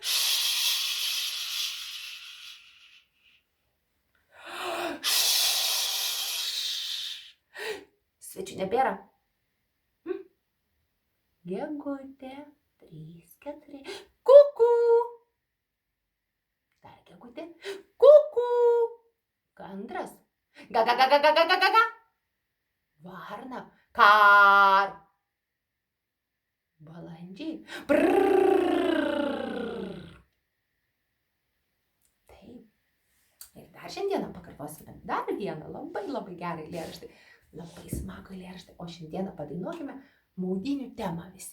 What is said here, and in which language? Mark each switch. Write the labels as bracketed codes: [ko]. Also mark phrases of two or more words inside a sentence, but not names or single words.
[lt] Svečių nebėra. Gegutė, 3, 4, kuku. Dar gegutė, kuku. Gandras, ga-ga-ga-ga-ga-ga-ga-ga. Varna, kar. Balandžiai, brrrr. Taip. Ir dar šiandieną pakartosime dar vieną labai gerą eilėraštį. Labai smagų eilėraštį. O šiandieną padainuokime maudynių temą visi.